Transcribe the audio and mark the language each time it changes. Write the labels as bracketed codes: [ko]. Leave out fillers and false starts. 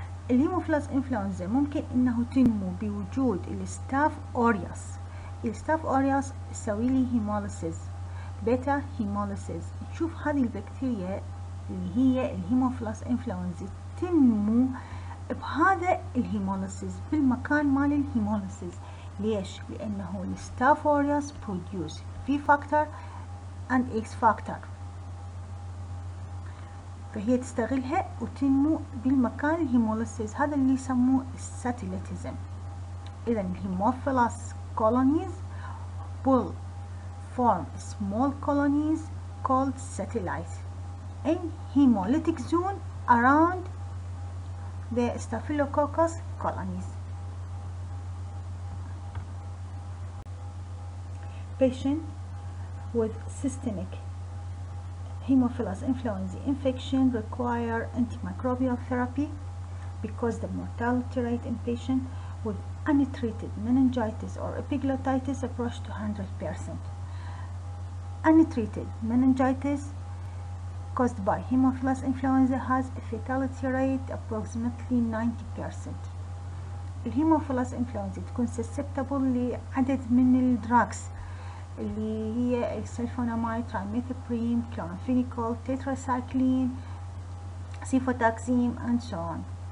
[ar] الهيموفيلس إنفلونزا ممكن إنه تنمو بوجود الستاف أوريوس. الستاف أوريوس تسوي لي هيموليسيس، بيتا هيموليسيس. نشوف هذه البكتيريا اللي هي الهيموفيلس إنفلونزا تنمو بهذا الهيموليسيس بالمكان مال الهيموليسيس. ليش؟ لأنه الستاف أوريوس [en] produce V factor and X factor. [ar] فهي تستغلها وتنمو بالمكان الهيموليسيس، هذا اللي يسموه الساتيليتيزم. إذا الهيموفيلس [en] colonies will form small colonies called satellites in hemolytic zone around the staphylococcus colonies. Patient with systemic Haemophilus influenzae infection require antimicrobial therapy because the mortality rate in patients with untreated meningitis or epiglottitis approach to 100%. Untreated meningitis caused by Haemophilus influenza has a fatality rate approximately 90%. [ar] الهيموفيلس influenza تكون [en] susceptible [ar] لعدد من الدراكس اللي هي السلفوناميد، ترايميثوبريم، كلورامفينيكول، تيتراسايكلين، سيفوتاكسيم [en] and so on.